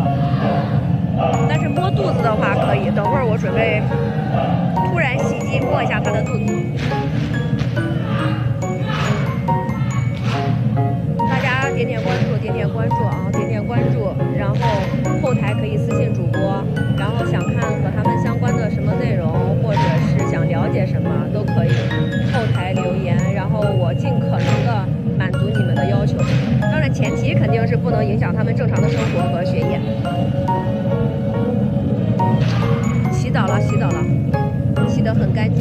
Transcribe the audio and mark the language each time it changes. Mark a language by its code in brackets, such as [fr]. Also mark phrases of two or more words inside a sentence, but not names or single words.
[zh] 但是摸肚子的話可以，等會兒我準備突然襲擊摸一下他的肚子。大家點點關注，點點關注啊，點點關注，然後後台可以私信主播，然後想看和他們相關的什麼內容，或者是想了解什麼都可以後台留言，然後我盡可能的滿足你們的要求。當然前提不能影响他们正常的生活和学业。洗澡了，洗澡了，洗得很干净。